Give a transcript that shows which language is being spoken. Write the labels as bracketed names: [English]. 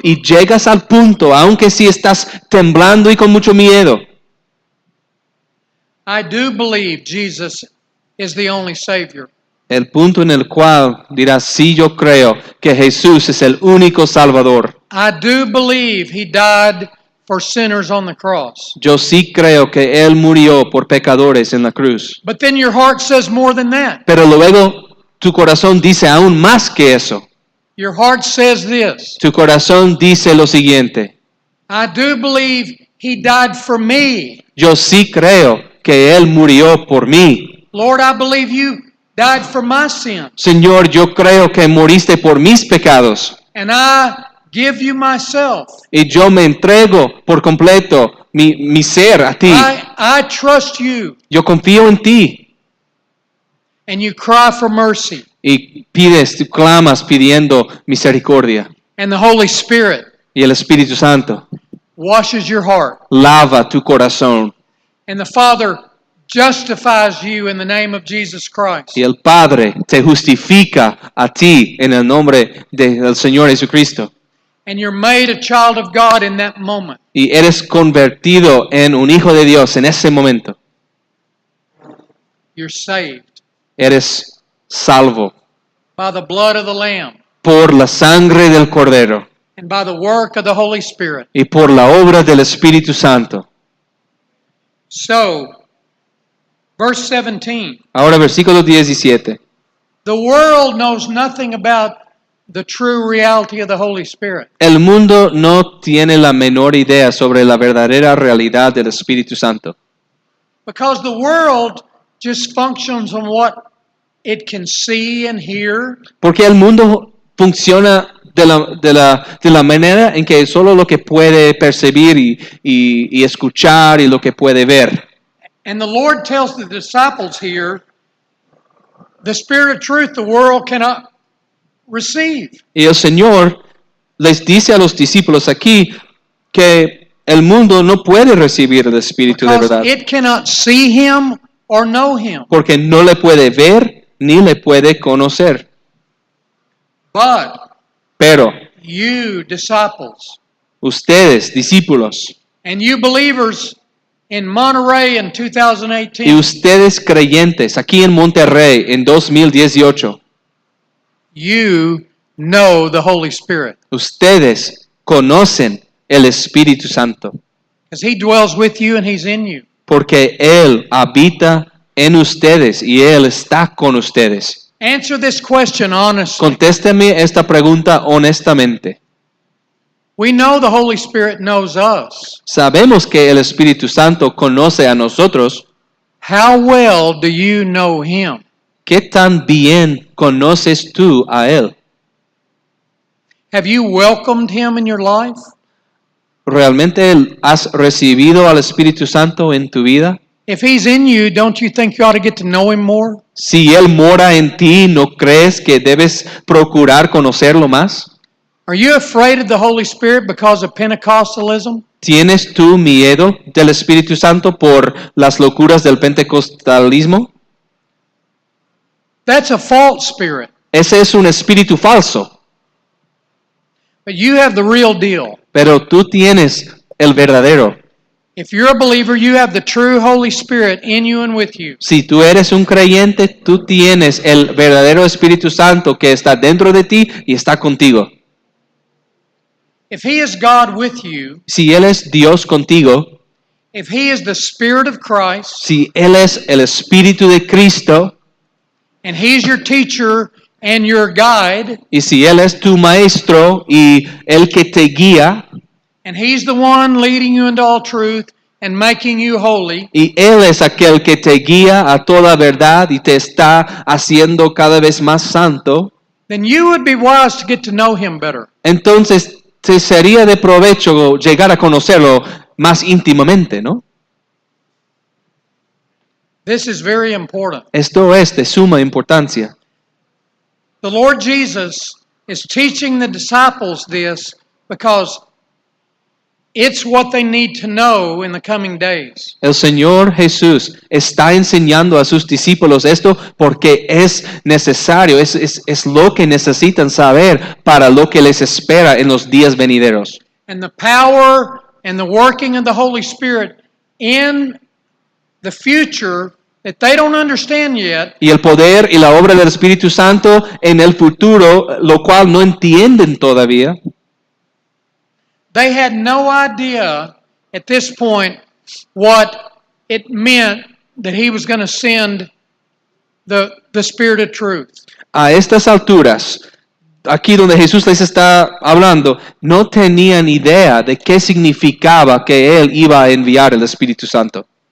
[Spanish] Y llegas al punto, aunque si estás temblando y con mucho miedo, [English] I do believe Jesus is the only Savior. [Spanish] el punto en el cual dirás, sí, yo creo que Jesús es el único Salvador. [English] I do believe He died for sinners on the cross. [Spanish] Yo sí creo que Él murió por pecadores en la cruz. [English] But then your heart says more than that. [Spanish] Pero luego tu corazón dice aún más que eso. [English] Your heart says this: [Spanish] Tu corazón dice lo siguiente. [English] I do believe He died for me. [Spanish] Yo sí creo que Él murió por mí. [English] Lord, I believe You died for my sin. [Spanish] Señor, yo creo que moriste por mis pecados. [English] And I give You myself. [Spanish] Y yo me entrego por completo mi ser a ti. [English] I trust You. [Spanish] Yo confío en ti. [English] And you cry for mercy. [Spanish] Y pides, tú clamas pidiendo misericordia. [English] And the Holy Spirit [Spanish] Y el Espíritu Santo [English] washes your heart. [Spanish] lava tu corazón. [English] And the Father justifies you in the name of Jesus Christ. [Spanish] Y el Padre te justifica a ti en el nombre del Señor Jesucristo. [English] And you're made a child of God in that moment. [Spanish] Y eres convertido en un hijo de Dios en ese momento. [English] You're saved [Spanish] Eres salvo [English] by the blood of the Lamb [Spanish] por la sangre del Cordero [English] and by the work of the Holy Spirit. [Spanish] y por la obra del Espíritu Santo. [English] So, verse 17. [Spanish] Ahora versículo 17. [English] The world knows nothing about the true reality of the Holy Spirit. [Spanish] El mundo no tiene la menor idea sobre la verdadera realidad del Espíritu Santo. [English] Because the world just functions on what it can see and hear. [Spanish] Porque el mundo funciona de la manera en que solo lo que puede percibir y escuchar y lo que puede ver. [English] And the Lord tells the disciples here, the Spirit of truth the world cannot receive. [Spanish] Y el Señor les dice a los discípulos aquí que el mundo no puede recibir el Espíritu de verdad. [English] Because it cannot see Him or know Him. [Spanish] Porque no le puede ver ni le puede conocer. [English] But [Spanish] Pero [English] you disciples [Spanish] ustedes, discípulos, [English] and you believers in Monterey in [Spanish] y [English] 2018, [Spanish] ustedes creyentes aquí en Monterrey en 2018, [English] you know the Holy Spirit. [Spanish] ustedes conocen el Espíritu Santo. [English] Because He dwells with you and He's in you. [Spanish] Porque Él habita en ustedes y Él está con ustedes. [English] Answer this question honestly. [Spanish] Contésteme esta pregunta honestamente. [English] We know the Holy Spirit knows us. [Spanish] Sabemos que el Espíritu Santo conoce a nosotros. [English] How well do you know Him? [Spanish] ¿Qué tan bien conoces tú a Él? [English] Have you welcomed Him in your life? [Spanish] ¿Realmente has recibido al Espíritu Santo en tu vida? [English] If He's in you, don't you think you ought to get to know Him more? [Spanish] Si Él mora en ti, ¿no crees que debes procurar conocerlo más? [English] Are you afraid of the Holy Spirit because of Pentecostalism? [Spanish] ¿Tienes tú miedo del Espíritu Santo por las locuras del pentecostalismo? [English] That's a false spirit. [Spanish] Ese es un espíritu falso, [English] But you have the real deal. [Spanish] pero tú tienes el verdadero. [English] If you're a believer, you have the true Holy Spirit in you and with you. [Spanish] Si tú eres un creyente, tú tienes el verdadero Espíritu Santo que está dentro de ti y está contigo. [English] If He is God with you, [Spanish] Si Él es Dios contigo, [English] if He is the Spirit of Christ, [Spanish] si Él es el Espíritu de Cristo, [English] and He's your teacher and your guide, [Spanish] y si Él es tu maestro y el que te guía, [English] and He's the one leading you into all truth and making you holy, [Spanish] y Él es aquel que te guía a toda verdad y te está haciendo cada vez más santo, [English] then you would be wise to get to know Him better. [Spanish] entonces te sería de provecho llegar a conocerlo más íntimamente, ¿no? [English] This is very important. [Spanish] Esto es de suma importancia. [English] The Lord Jesus is teaching the disciples this because it's what they need to know in the coming days. [Spanish] El Señor Jesús está enseñando a sus discípulos esto porque es necesario, es lo que necesitan saber para lo que les espera en los días venideros. [English] And the power and the working of the Holy Spirit in the future that they don't understand yet, [Spanish] Y el poder y la obra del Espíritu Santo en el futuro, lo cual no entienden todavía. [English] they had no idea at this point what it meant that He was going to send the Spirit of truth. [Spanish] A estas alturas, aquí donde Jesús les está hablando, no tenían idea de qué significaba que Él iba a enviar el Espíritu Santo.